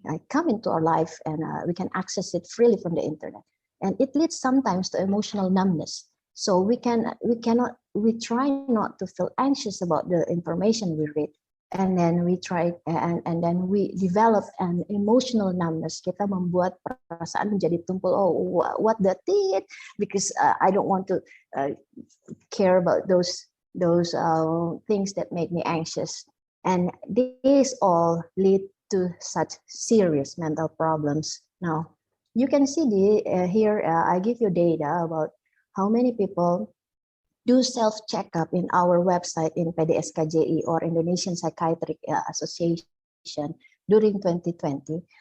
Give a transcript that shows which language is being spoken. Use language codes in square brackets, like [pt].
[en] come into our life, and we can access it freely from the internet. And it leads sometimes to emotional numbness. So we try not to feel anxious about the information we read. And then we try, and then we develop an emotional numbness. [id] Kita membuat perasaan menjadi tumpul. [en] Oh, what that did? Because I don't want to care about those things that make me anxious. And these all lead to such serious mental problems. Now, you can see here. I give you data about how many people do self-checkup in our website in PDSKJI or Indonesian Psychiatric Association during 2020.